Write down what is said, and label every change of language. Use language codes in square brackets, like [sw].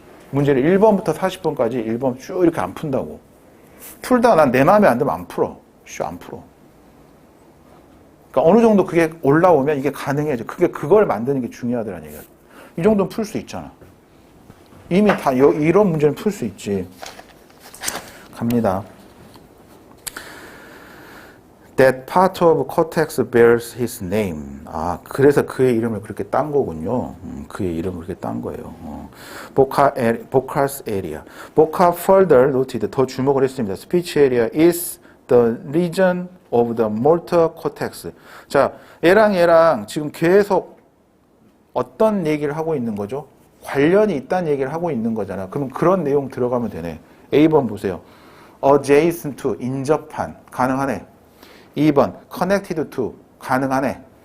[ko] 문제를 1번부터 40번까지 1번 쭉 이렇게 안 푼다고. 풀다가 난 내 마음에 안 들면 안 풀어. 안 풀어. 그러니까 어느 정도 그게 올라오면 이게 가능해져. 그걸 만드는 게 중요하더라는 얘기야. 이 정도는 풀 수 있잖아. 이미 다 이런 문제는 풀 수 있지. 갑니다. [en] That part of cortex bears his name. [ko] 아, 그래서 그의 이름을 그렇게 딴 거군요. 그의 이름을 그렇게 딴 거예요. [en] Broca's area. Broca further noted, [ko] 더 주목을 했습니다. [en] Speech area is the region of the motor cortex. [ko] 자, 얘랑 지금 계속 어떤 얘기를 하고 있는 거죠? 관련이 있다는 얘기를 하고 있는 거잖아. 그럼 그런 내용 들어가면 되네. A번 보세요. [en] Adjacent to, [ko] 인접한, 가능하네. 2번, [en] connected to, [ko] 가능하네.